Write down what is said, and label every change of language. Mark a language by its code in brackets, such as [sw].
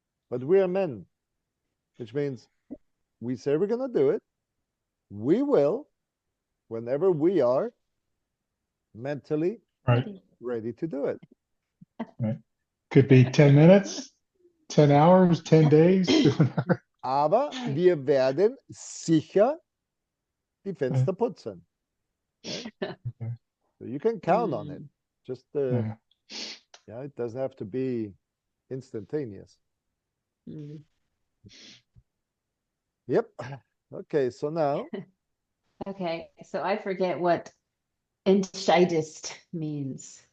[en] But we are men, which means we say we're gonna do it. We will, whenever we are mentally Right. ready to do it. Right. Could be 10 minutes, 10 hours, 10 days. [de] Aber wir werden sicher die Fenster putzen. [en] Okay? Okay. So you can count on it. Just Yeah. yeah, it doesn't have to be instantaneous. Yep. Okay, so now Okay, so I forget what entscheidest means.